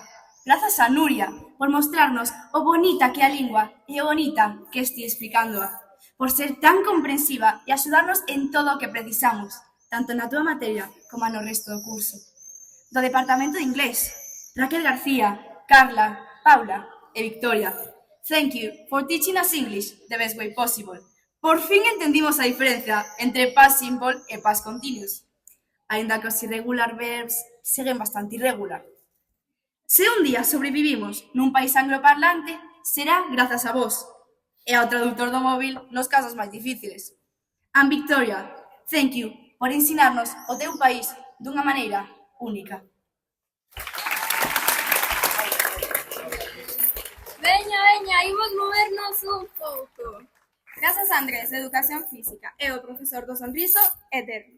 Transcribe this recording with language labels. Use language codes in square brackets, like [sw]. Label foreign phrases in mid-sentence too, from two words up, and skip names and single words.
[gl] Grazas a Nuria por mostrarnos o bonita que é a lingua e o bonita que esti explicándoa. Por ser tan comprensiva e axudarnos en todo o que precisamos, tanto na túa materia como no resto do curso. Do Departamento de Inglés, Raquel García, Carla, Paula e Victoria. [en] Thank you for teaching us English the best way possible. [gl] Por fin entendimos a diferencia entre [en] past simple [gl] e [en] past continuous, [gl] aínda que os [en] irregular verbs [gl] seguen bastante irregular. Se un día sobrevivimos nun país angloparlante, será grazas a vos e ao traductor do móvil nos casos máis difíciles. [en] And Victoria, thank you [gl] por ensinarnos o teu país dunha maneira única. Veña, imos movernos un pouco. Grazas a Andrés, de Educación Física, e o profesor do Sonriso eterno.